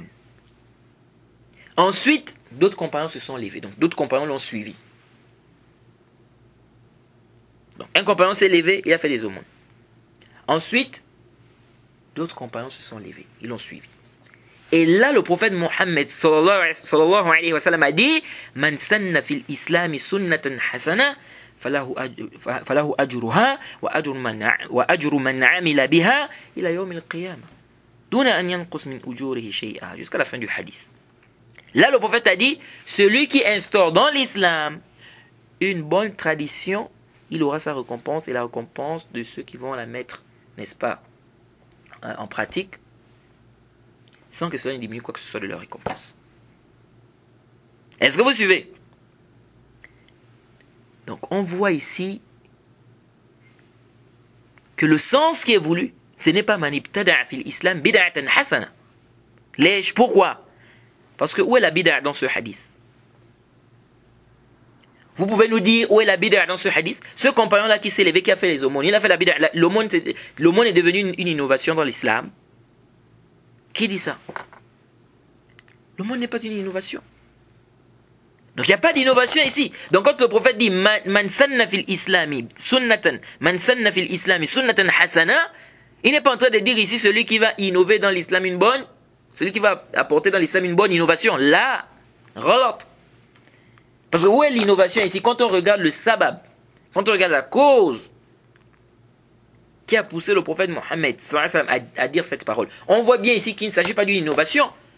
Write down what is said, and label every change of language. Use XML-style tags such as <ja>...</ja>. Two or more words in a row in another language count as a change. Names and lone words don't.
<fr>Ensuite, d'autres compagnons se sont levés. Donc, d'autres compagnons l'ont suivi. Donc, un compagnon s'est levé, il a fait des aumônes. Ensuite, d'autres compagnons se sont levés, ils l'ont suivi. Et là, le prophète Mohammed</fr> <ar>صلى الله عليه وسلم</ar> <fr>a dit</fr> <ar>من سن في الإسلام سنة حسنة فله أجرها وأجر من عمل بها إلى يوم القيامة دون أن ينقص من أجوره شيئا,</ar> <fr>jusqu'à la fin du hadith. Là, le prophète a dit celui qui instaure dans l'islam une bonne tradition, il aura sa récompense et la récompense de ceux qui vont la mettre, n'est-ce pas, en pratique, sans que cela ne diminue quoi que ce soit de leur récompense. Est-ce que vous suivez? Donc on voit ici que le sens qui est voulu, ce n'est pas</fr> <ar>من ابتدع في الإسلام بدعة حسنة.</ar> <fr>Pourquoi? Parce que où est la bid'a dans ce hadith? Vous pouvez nous dire où est la bid'a dans ce hadith? Ce compagnon-là qui s'est levé, qui a fait les aumônes, il a fait la bid'a. L'aumône est devenu une innovation dans l'islam. Qui dit ça? L'aumône n'est pas une innovation. Donc il n'y a pas d'innovation ici. Donc quand le prophète dit</fr> <ar>من سن في الإسلام سنة من سن في الإسلام سنة حسنة,</ar> <fr>il n'est pas en train de dire ici celui qui va innover dans l'islam celui qui va apporter dans l'islam une bonne innovation. Là, relate. Parce que où est l'innovation ici? Quand on regarde le sabab, quand on regarde la cause qui a poussé le prophète Mohammed à dire cette parole, on voit bien ici qu'il ne s'agit pas d'une innovation.</fr>